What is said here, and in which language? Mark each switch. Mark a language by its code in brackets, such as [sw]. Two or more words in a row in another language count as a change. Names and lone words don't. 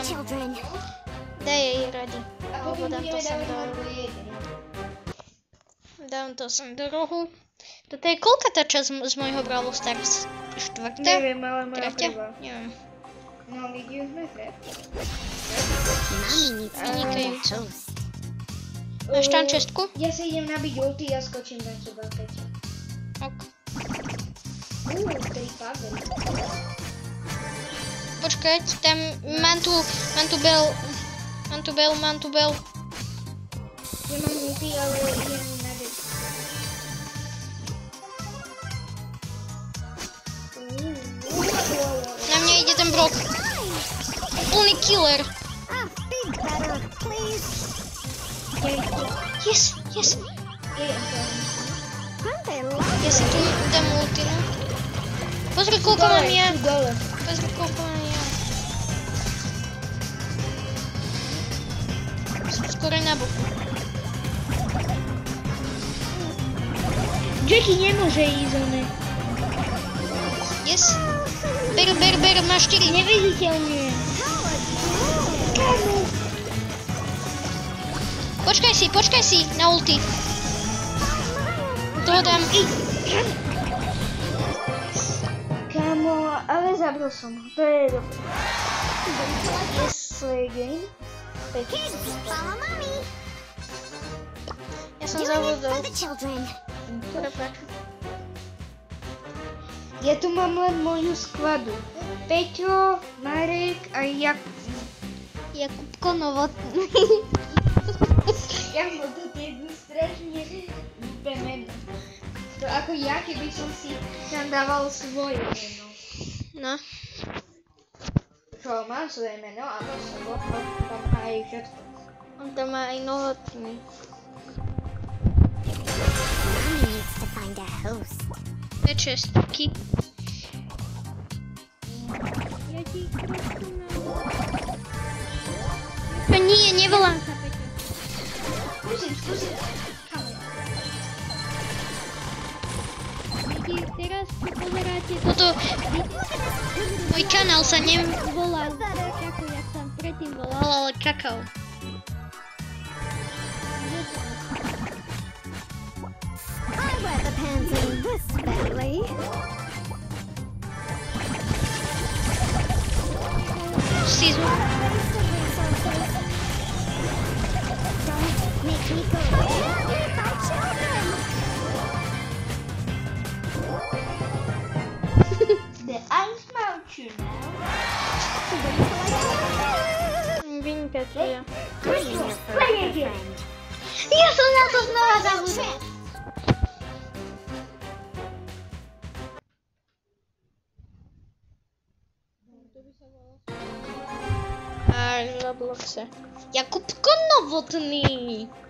[sk] Daj jej rady. Alebo dám to sem do rohu. Dám to sem do rohu. Toto je koľka tá časť z mojho Brawl Stars? Štvrtá? Neviem, ale moja Tretia? prvá. Neviem. No, vidíš sme sa. [en] Mommy needs to find a host. [sk] Máš tam čestku? Ja sa idem nabiť ulty a skočím na teba, Peťo. Ok. Ktorý pádel. Počkať, tam mám tu bel. Ja mám ulty, ale idem nabiť. Na mňa ide ten brok. Úplný killer. [en] Be better, please. Yes. Aren't they [sk] Ja si tu dám ulti, no. Pozri, koľko mám ja. Dole. Som skoro na boku. Jackie nemôže ísť one. Yes. Ber, máš 4. Neviditeľne. Počkaj si na ulti. Toho dám. Kámo, ale zabil som ho. To je dobré. [en] Yes, play game. Kids, follow mommy. [sk] Ja som [en] Doing it [sk] zabudol. [en] for the children. [sk] Prepáč. Ja tu mám len moju skladu. Peťo, Marek a Jakubko Novotný. Kámo, to je strašne hlúpe meno. To ako ja, keby som si tam dával svoje meno. No. Čo, mám svoje meno a tam má aj všetko. On tam má aj Novotný. [en] Mommy needs to find a host. [sk] Dve čestky. Ja ti trošku Nie, nevolám sa, Peťo. Skúsim. Teraz si pozeráte toto. Môj kanál sa nevolal Kakao, jak som predtým volal, ale Kakao. [en] I wear the pants in this family. Season. Don't make me go. Surrounded by children. The ice mountain [sk] Vinka, čo ja. [en] I'm your furry friend. [sk] Ja som na to znova zabudol. Až na Robloxe. Jakubko Novotný.